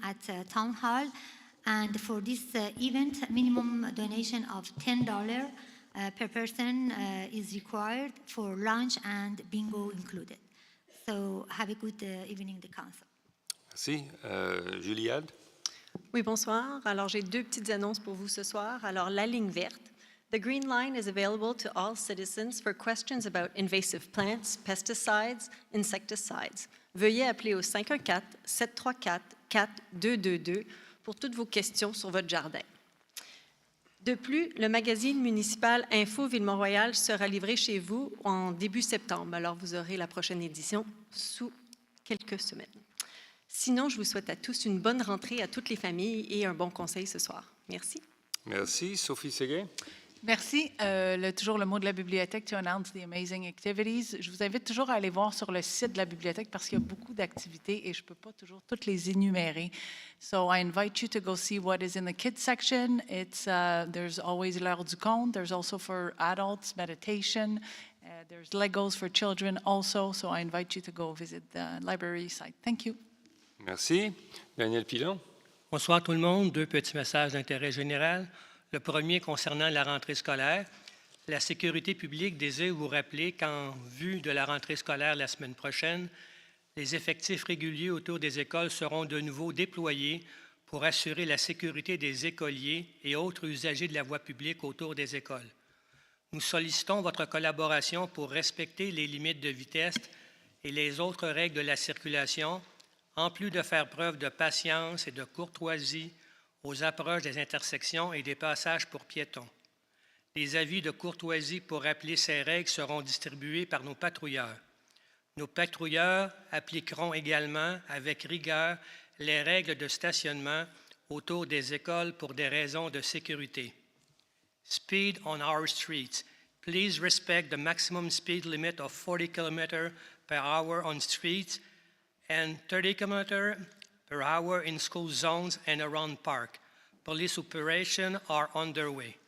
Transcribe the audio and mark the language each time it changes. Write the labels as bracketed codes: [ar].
[en] at Town Hall. And for this event, minimum donation of $10 per person is required for lunch and bingo included. So have a good evening, the council. [fr] Merci. Juliade? Oui, bonsoir. Alors, j'ai deux petites annonces pour vous ce soir. Alors, la ligne verte. [en] The Green Line is available to all citizens for questions about invasive plants, pesticides, insecticides. [fr] Veuillez appeler au 514-734-4222 pour toutes vos questions sur votre jardin. De plus, le magazine municipal Info Ville-Mont-Royal sera livré chez vous en début septembre. Alors, vous aurez la prochaine édition sous quelques semaines. Sinon, je vous souhaite à tous une bonne rentrée à toutes les familles et un bon conseil ce soir. Merci. Merci. Sophie Séguin? Merci. Toujours le mot de la bibliothèque, [en] to announce the amazing activities. [fr] Je vous invite toujours à aller voir sur le site de la bibliothèque parce qu'il y a beaucoup d'activités et je ne peux pas toujours toutes les énumérer. [en] So I invite you to go see what is in the kids section. There's always [fr] l'heure du conte. [en] There's also for adults, meditation. There's Legos for children also. So I invite you to go visit the library site. Thank you. [fr] Merci. Daniel Pilon? Bonsoir tout le monde. Deux petits messages d'intérêt général. Le premier concernant la rentrée scolaire. La sécurité publique désire vous rappeler qu'en vue de la rentrée scolaire la semaine prochaine, les effectifs réguliers autour des écoles seront de nouveau déployés pour assurer la sécurité des écoliers et autres usagers de la voie publique autour des écoles. Nous sollicitons votre collaboration pour respecter les limites de vitesse et les autres règles de la circulation, en plus de faire preuve de patience et de courtoisie aux approches des intersections et des passages pour piétons. Les avis de courtoisie pour rappeler ces règles seront distribués par nos patrouilleurs. Nos patrouilleurs appliqueront également avec rigueur les règles de stationnement autour des écoles pour des raisons de sécurité. [en] Speed on our streets. Please respect the maximum speed limit of 40 km per hour on streets and 30 km per hour in school zones and around park. Police operations are underway.